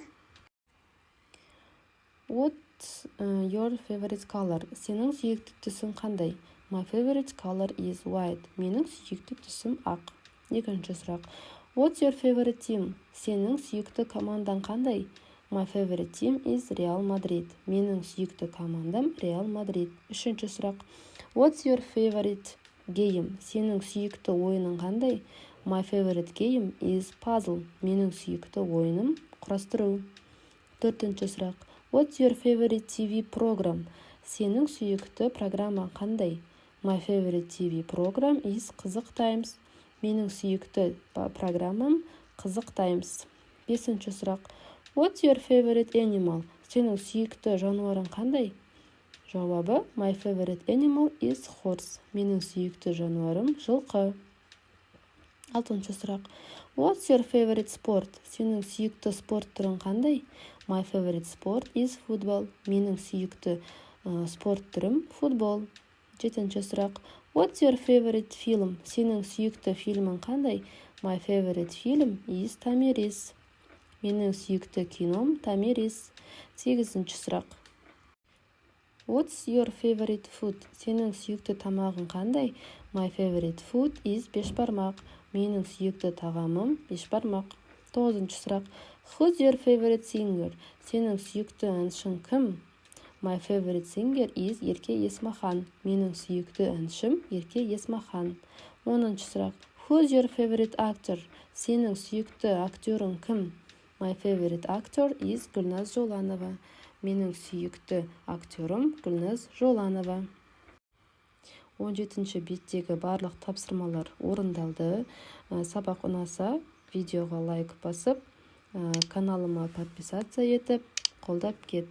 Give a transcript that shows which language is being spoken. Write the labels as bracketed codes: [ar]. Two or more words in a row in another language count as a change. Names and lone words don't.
[en] What's your favorite color? [kk] Сенің сүйікті түсің қандай? [en] My favorite color is white. [kk] Менің сүйікті түсім ақ. Екінші сұрақ. [en] What's your favorite team? [kk] Сенің сүйікті командаң қандай? [en] My favorite team is Real Madrid. [kk] Менің сүйікті командам Real Madrid. Үшінші сұрақ. [en] What's your favorite game? [kk] Сенің сүйікті ойының қандай? [en] My favorite game is puzzle. [kk] Менің сүйікті ойыным құрастыру. Төртінші сұрақ. [en] What's your favorite TV program? [kk] Сенің сүйікті программа қандай? [en] My favorite TV program is Қызық Times. [kk] Менің сүйікті программам Қызық Times. Бесінші сұрақ. [en] What's your favorite animal? [kk] Сенің сүйікті жануарың қандай? [en] Жауабы My favorite animal is horse. [kk] Менің сүйікті жануарым жылқы. Алтыншы сұрақ. [en] What's your favorite sport? [kk] Сенің сүйікті спорт түрің қандай? [en] My favorite sport is football. [kk] Менің сүйікті спорт түрім футбол. Жетінші сұрақ. [en] What's your favorite film? [kk] Сенің сүйікті фильмің қандай? [en] My favorite film is Томирис. [kk] Менің сүйікті кином Томирис. Сегізінші сұрақ. [en] What's your favorite food? [kk] Сенің сүйікті тамағың қандай? [en] My favorite food is бешбармақ. [kk] Менің сүйікті тағамым бешбармақ. Тоғызыншы сұрақ. [en] Who's your favorite singer? [kk] Сенің сүйікті әншің кім? [en] My favorite singer is Ерке Есмахан. [kk] Менің сүйікті әншім Ерке Есмахан. Оныншы сұрақ. [en] Who's your favorite actor? [kk] Сенің сүйікті актерің кім? [en] My favorite actor is Гүлназ Жоланова. [kk] Менің сүйікті актерім Гүлназ Жоланова. 17-ші беттегі барлық тапсырмалар орындалды. Сабақ ұнаса, видеоға лайк басып, каналыма подписация етіп, қолдап кет.